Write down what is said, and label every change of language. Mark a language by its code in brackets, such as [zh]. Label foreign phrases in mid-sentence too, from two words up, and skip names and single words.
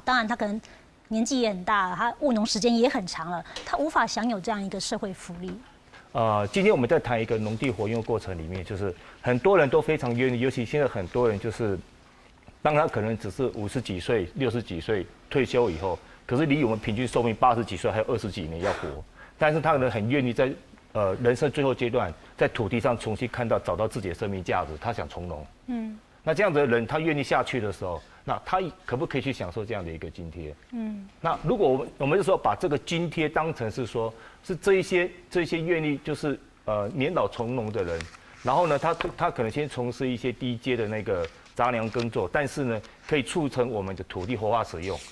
[zh] 當然他可能年紀也很大了，他務農時間也很長了，他無法享有這樣一個社會福利。今天我們在談一個農地活用過程裡面，就是很多人都非常願意，尤其現在很多人就是當他可能只是50幾歲、60幾歲退休以後，可是離我們平均壽命80幾歲還有20幾年要活，但是他可能很願意在人生最後階段，在土地上重新找到自己的生命價值，他想從農。那這樣子的人，他願意下去的時候，那他可不可以去享受這樣的一個津貼？那如果我們就說把這個津貼當成是說，是這一些願意就是年老从农的人，然后呢，他可能先从事一些低阶的那个杂粮耕作，但是呢，可以促成我们的土地活化使用。